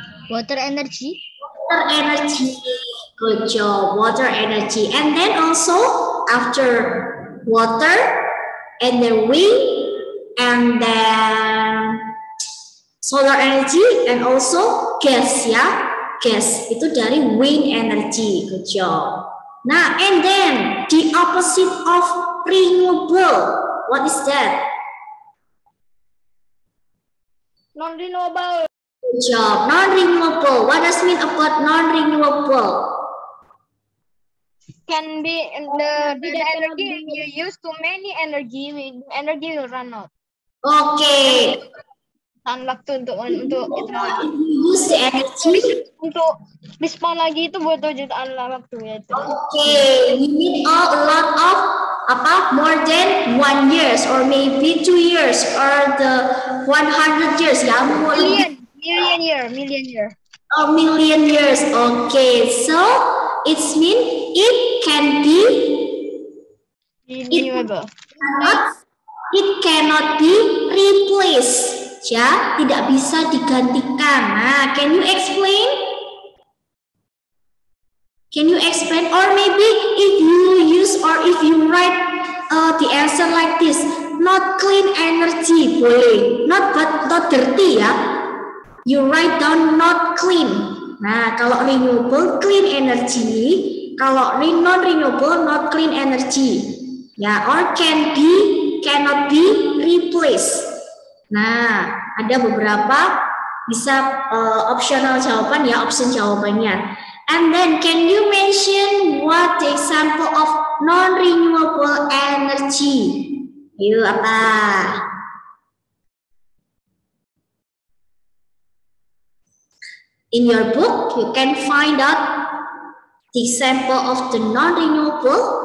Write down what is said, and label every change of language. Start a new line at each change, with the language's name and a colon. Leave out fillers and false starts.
English: Water energy. water energy. Good job. Water energy, and then also after water, and then wind, and then solar energy, and also gas ya.
Indonesian: Gas itu dari wind energy.
English: Good job. Nah, and then the opposite of renewable. What is that? Non-renewable. Good job. Non-renewable. What does mean about non-renewable? Can be the energy you use too many energy will run out. Okay.
Indonesian: Waktu untuk itu
English: Use the energy.
Indonesian: untuk respawn lagi itu butuh jutaan waktu ya itu.
English: Okay, we need a lot of more than 1 years or maybe 2 years or the 100 years ya. Million year. A million years. Okay, so it's mean it can be Renewable. it cannot be replaced.
Indonesian: Ya, tidak bisa digantikan.
English: Nah, can you explain? Can you explain? Or maybe if you use or if you write the answer like this, not clean energy, boleh. Not dirty ya. You write down not clean.
Indonesian: Nah, kalau renewable, clean energy. Kalau non-renewable, not clean energy.
English: Ya, or cannot be replaced.
Indonesian: Nah, ada beberapa bisa optional jawaban ya, option jawabannya.
English: And then can you mention what the example of non-renewable energy?
Indonesian: Yuk, apa?
English: In your book, you can find out the example of the non-renewable.